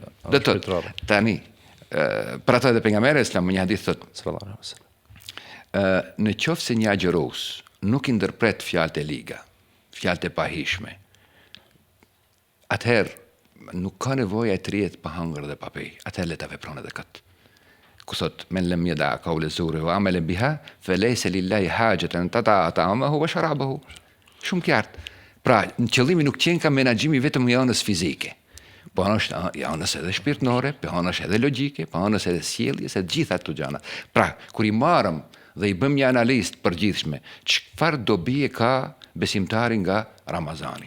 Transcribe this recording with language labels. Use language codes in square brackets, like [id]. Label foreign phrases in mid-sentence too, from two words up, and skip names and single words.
[sq] Do të tani për atë dhe pejgamberi Islam një hadith thotë në qoftë se një agjërues nuk i ndërpret fjalët e liga, fjalët e pahishme, atëherë nuk ka nevojë të rihet pa hangër dhe pa pijë. Atëherë le ta vepron edhe këtë. Ku thot [ar] من لم يدع قول الزور والعمل به فليس لله حاجة طعامه وشرابه. [sq] Shumë qartë. Pra, në qëllimi nuk qenë ka menaxhimi vetëm i anës fizike. Po është i anës edhe shpirtërore, po anës edhe logjike, po anës edhe sjelljes, e gjitha këto gjëra. Pra, kur i marrëm dhe i bëm një analizë të përgjithshme, çfarë dobi ka besimtari nga Ramazani?